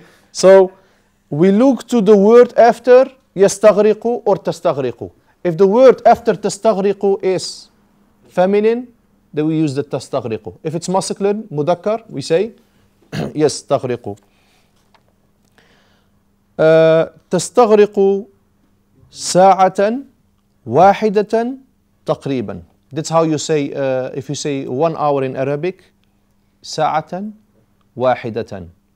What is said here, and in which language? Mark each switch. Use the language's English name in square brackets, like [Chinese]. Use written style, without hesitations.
[English] So we look to the word after يستغرق or تستغرق. If the word after تستغرق is feminine, then we use the تستغرق. If it's masculine, مذكر, we say يستغرق. [Arabic] تستغرق ساعة واحدة تقريبا. [English] That's how you say, if you say 1 hour in Arabic, [Arabic] ساعة واحدة.